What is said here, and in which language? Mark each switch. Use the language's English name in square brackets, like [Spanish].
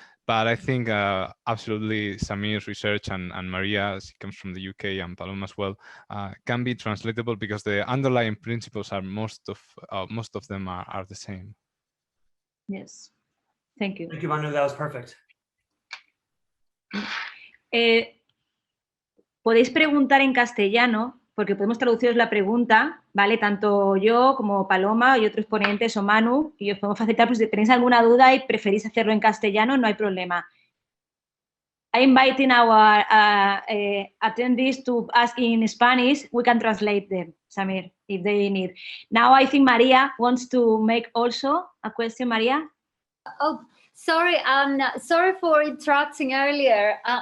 [English] But I think absolutely Samir's research and Maria, she comes from the UK, and Paloma as well, can be translatable because the underlying principles are most of them are the same. Yes, thank you. Thank you, Manu. That was perfect. [Spanish] Podéis preguntar en castellano, porque podemos traduciros la pregunta, ¿vale? Tanto yo como Paloma y otros ponentes o Manu, y os podemos facilitar, pues si tenéis alguna duda y preferís hacerlo en castellano, no hay problema. [English] I'm inviting our attendees to ask in Spanish. We can translate them, Samir, if they need. Now I think Maria wants to make also a question, Maria. Oh, sorry, sorry for interrupting earlier.